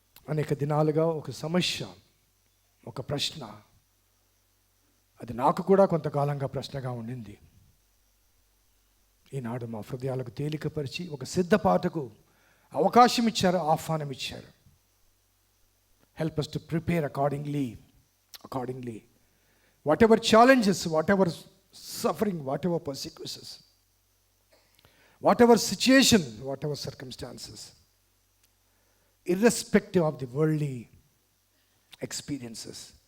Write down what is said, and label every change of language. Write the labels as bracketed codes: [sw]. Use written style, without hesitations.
[te] అనేక దినాలుగా ఒక సమస్య, ఒక ప్రశ్న, అది నాకు కూడా కొంతకాలంగా ప్రశ్నగా ఉండింది. ఈనాడు మా హృదయాలకు తేలికపరిచి ఒక సిద్ధపాటుకు అవకాశం ఇచ్చారు, ఆహ్వానం ఇచ్చారు. [en] Help us to prepare accordingly. Whatever challenges, whatever suffering, whatever persecutions, whatever situation, whatever circumstances, irrespective of the worldly experiences,